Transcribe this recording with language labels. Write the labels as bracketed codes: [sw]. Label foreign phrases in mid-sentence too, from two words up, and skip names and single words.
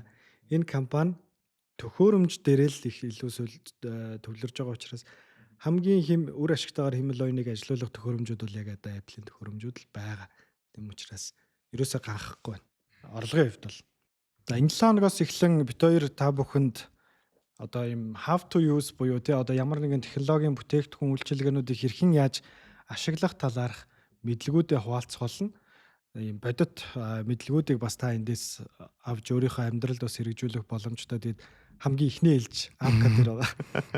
[mn] Энэ компани төхөөрөмж дээр л их илүү төвлөрж байгаа учраас хамгийн үр ашигтайгаар хэмэл оюуныг ажилуулах төхөөрөмжүүд бол яг одоо Apple-ийн төхөөрөмжүүд л байгаа. Тэм учраас ерөөсөө ганхахгүй байна. Орлогын хувьд бол. За энэ 7 хоногоос эхлэн бит хоёр та бүхэнд одоо ийм [en] how to use [mn] буюу тий одоо ямар нэгэн технологийн бүтээгдэхүүн үйлчилгээнүүдийг хэрхэн яаж ашиглах талаарх мэдлэгүүдээ хуваалцах болно. Ийм бодит мэдлэгүүдийг бас та эндээс авч өөрийнхөө амьдралд бас хэрэгжүүлэх боломжтой. Тэгээд хамгийн ихний ээлж Amka дээр байгаа.